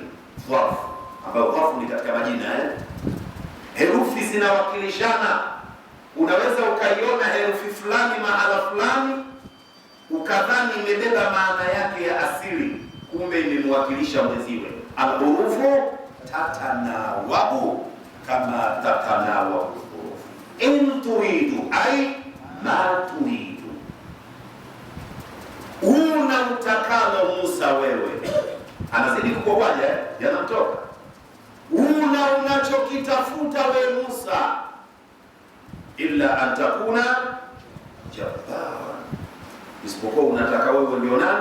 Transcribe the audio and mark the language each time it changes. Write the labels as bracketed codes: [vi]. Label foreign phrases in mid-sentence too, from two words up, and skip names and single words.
[sw] Dharfu, ambayo dharfu ni katika majina Herufi zinawakilishana. Unaweza ukaiona herufi fulani mahala fulani ukadhani imebeba maana yake ya asili, kumbe imemwakilisha mwenziwe. [ar] الحروف تتناوب كما تتناوب الحروف. إن تريد أي ما تريد, [sw] una utakalo Musa wewe. Anazidi kukopaja, yanamtoka. Una unachokitafuta wewe Musa, [ar] إلا أن تكون جبارا, [sw] isipokuwa unataka wewe ndio nani?